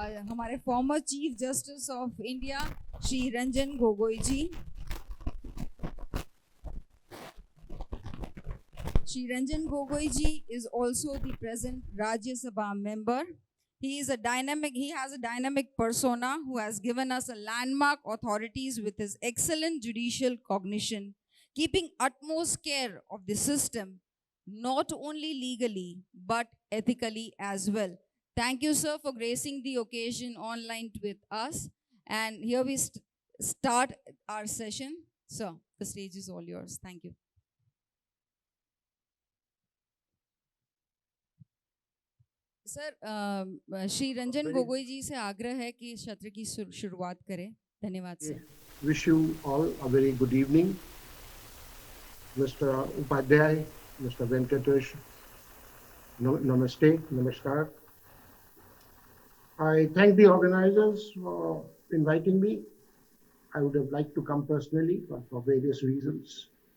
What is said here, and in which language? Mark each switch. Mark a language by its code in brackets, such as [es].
[hi] हमारे [en] Former chief justice of India Shri Ranjan Gogoi ji. Shri Ranjan Gogi ji is also the present Rajya Sabha member. He has a dynamic persona who has given us a landmark authorities with his excellent judicial cognition, keeping utmost care of the system, not only legally, but ethically as well. Thank you, sir, for gracing the occasion online with us. And here we start our session. Sir, the stage is all yours. Thank you. [hi] Sir, Shri Ranjan Gogoi जी से आग्रह है कि सत्र की शुरुआत करें। धन्यवाद sir. [en] Wish you all a very good evening. Mr. Upadhyay, Mr. Venkatesh, namaste, namaskar. I thank the organizers for inviting me. I would have liked to come personally, but for various reasons,